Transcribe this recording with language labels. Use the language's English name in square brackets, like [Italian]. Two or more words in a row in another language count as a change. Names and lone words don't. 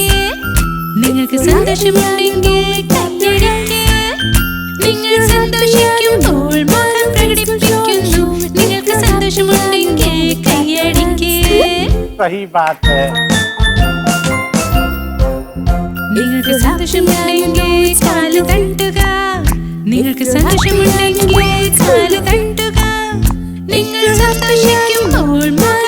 [Malayalam] നിങ്ങൾക്ക് സന്തോഷമുണ്ടെങ്കിൽ കൈയടിക്ക്. നിങ്ങൾ സന്തോഷിക്കുമ്പോൾ മുഖം പ്രകടിപ്പിക്കുന്നു. നിങ്ങൾക്ക് സന്തോഷമുണ്ടെങ്കിൽ കൈയടിക്ക്. [Hindi] सही बात है. [Malayalam] നിങ്ങൾക്ക് സന്തോഷമുണ്ടെങ്കിൽ കാല് തട്ടുക. നിങ്ങൾക്ക് സന്തോഷമുണ്ടെങ്കിൽ കാല് തട്ടുക. നിങ്ങൾ സന്തോഷിക്കുമ്പോൾ